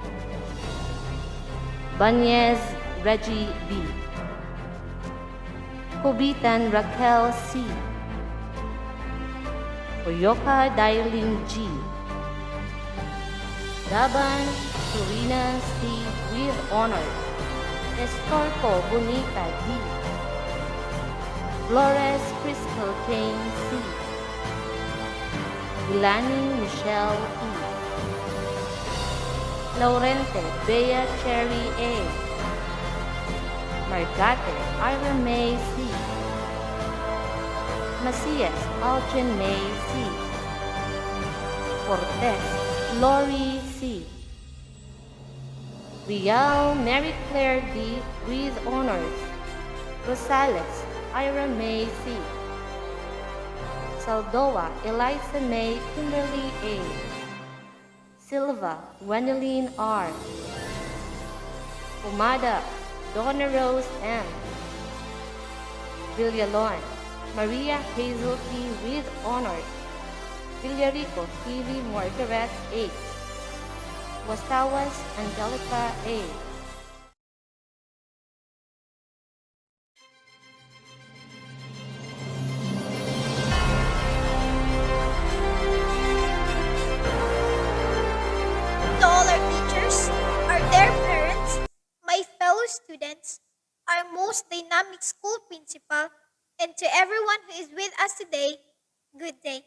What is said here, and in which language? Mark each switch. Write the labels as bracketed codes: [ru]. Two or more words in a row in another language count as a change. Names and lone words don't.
[en] Banez Reggie B. Kubitan Raquel C. Koyoka Darling G. Daban Florina C. with honor. Estorco Bonita D. Flores Crystal Jane C. Gilani Michelle E. Laurente Bea Cherry A. Margate Ira May C. Macias Algin May C. Cortez Lori C. Rial Mary Claire D. with honors. Rosales Ira May C. Saldoa Eliza May Kimberly A. Silva Gwendoline R. Umada Donna Rose M. Villalon Maria Hazel P. with honors. Villarico Phoebe Margaret A. Wasawas Angelica A. To all our teachers, our dear parents, my fellow students, our most dynamic school principal, and to everyone who is with us today, good day.